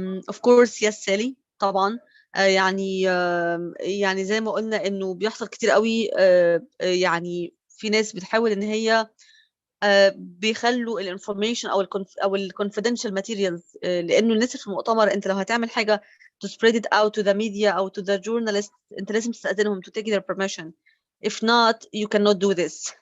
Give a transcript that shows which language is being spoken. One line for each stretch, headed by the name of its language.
English: of course yes Sally طبعا.
Arabic: يعني زي ما قلنا انه بيحصل كتير قوي. يعني في ناس بتحاول ان هي بيخلوا الانفورميشن او الكونفيدنشال ماتيريالز، لانه الناس في المؤتمر انت لو هتعمل حاجه
English: to spread it out to the media
Arabic: او
English: to the journalists
Arabic: انت لازم تستأذنهم
English: to take their permission. if not you cannot do this.